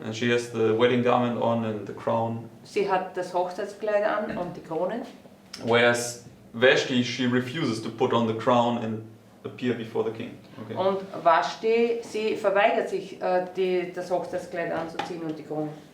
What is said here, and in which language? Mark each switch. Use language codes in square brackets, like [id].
[en] And she has the wedding garment on and the crown. [de] Sie hat das Hochzeitskleid an und die Krone. [en] Whereas Vashti, she refuses to put on the crown and appear before the king. Okay. [de] Und Vashti, sie verweigert sich, das Hochzeitskleid anzuziehen und die Krone.